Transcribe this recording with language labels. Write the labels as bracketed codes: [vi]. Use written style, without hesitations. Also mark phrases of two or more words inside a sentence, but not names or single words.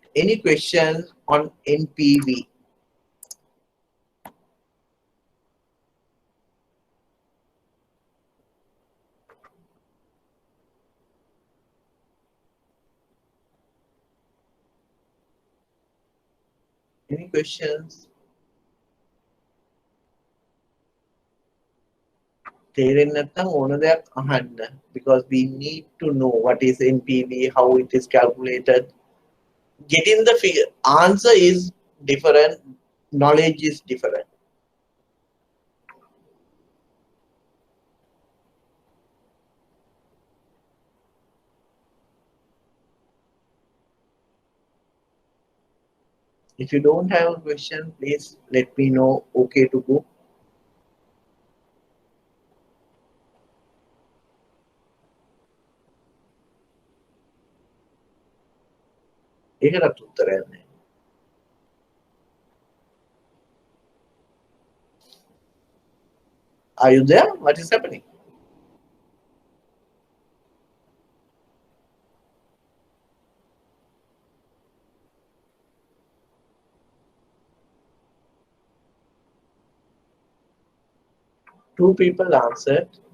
[en] Any questions on NPV? Any questions? [si] තේරෙන්නේ නැත්නම් ඕන දෙයක් අහන්න, [en] because we need to know what is NPV, how it is calculated. Getting the figure answer is different, knowledge is different. If you don't have a question, please let me know. Okay to go. [si] ඒකටත් උත්තරයක් නැහැ. [en] Are you there? What is happening? Two people answered.